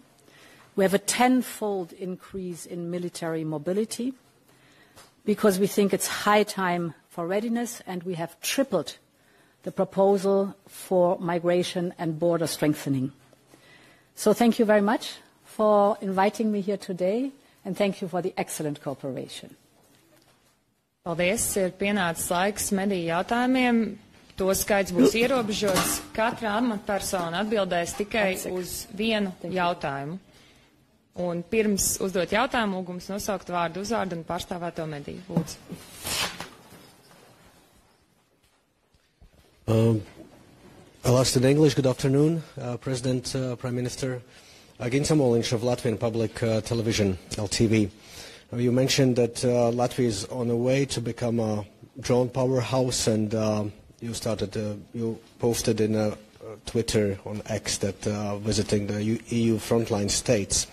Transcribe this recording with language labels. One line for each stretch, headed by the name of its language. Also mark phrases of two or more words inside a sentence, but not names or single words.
English: We have a 10-fold increase in military mobility because we think it's high time for readiness, and we have tripled the proposal for migration and border strengthening. So thank you very much for inviting me here today, and thank you for the excellent cooperation.
Latvian: Paldies, ir pienācis laiks mediju jautājumiem. To skaits būs ierobežots. Katra amatpersona atbildēs tikai uz vienu jautājumu. Un pirms uzdot jautājumu, lūgums nosaukt vārdu, uzvārdu un pārstāvēto mediju. Lūdzu.
English: I'll ask in English. Good afternoon, President, Prime Minister. Ginta Moliņš of Latvian Public Television, LTV. You mentioned that Latvia is on the way to become a drone powerhouse, and you posted in Twitter on X that visiting the EU frontline states.